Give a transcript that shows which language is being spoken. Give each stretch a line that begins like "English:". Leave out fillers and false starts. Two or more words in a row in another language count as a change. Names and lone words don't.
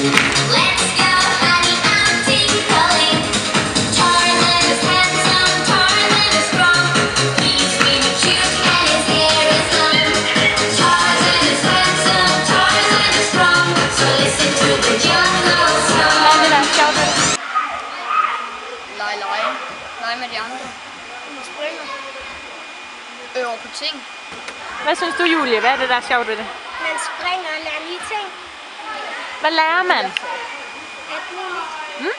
English: Let's go, honey, I'm tinkling. Tarzan is handsome, Tarzan is strong. He's really cute and his hair is long. Tarzan is handsome, Tarzan is strong. So listen to the jungle song.
Danish: Hvad er det, der er sjovt ved det? Lege med de andre. Man springer. Øver på ting. Hvad synes du, Julie? Hvad er det, der er sjovt ved det? Man springer og lærer nye ting. Hvad lærer man? Alt muligt.